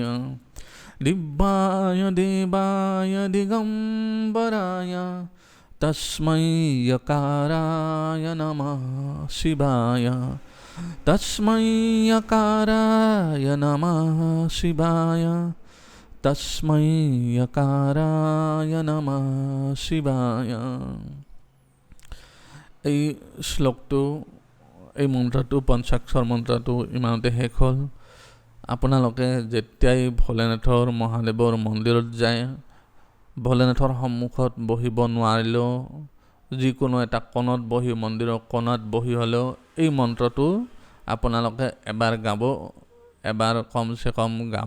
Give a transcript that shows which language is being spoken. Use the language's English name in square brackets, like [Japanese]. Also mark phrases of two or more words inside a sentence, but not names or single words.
[Sanskrit] दिव्याय देवाय दिगंबराय तस्मै यकाराय नमः शिवाय तस्मै यकाराय नमः शिवाय तस्मै यकाराय नमः शिवाय। [Assamese] এই শ্লোকটো এই মন্ত্ৰটো পঞ্চাক্ষৰ মন্ত্ৰটো ইমানতে শেষ হ'ল। আপোনালোকে যেতিয়াই ভোলেনাথৰ মহাদেৱৰ মন্দিৰত যায়, ভোলেনাথৰ সন্মুখত বহিব নোৱাৰিলেও যিকোনো এটা কোণত বহি, মন্দিৰৰ কোণত বহি হ'লেও এই মন্ত্ৰটো আপোনালোকে এবাৰ গাব, এবাৰ কমচে কম গাব।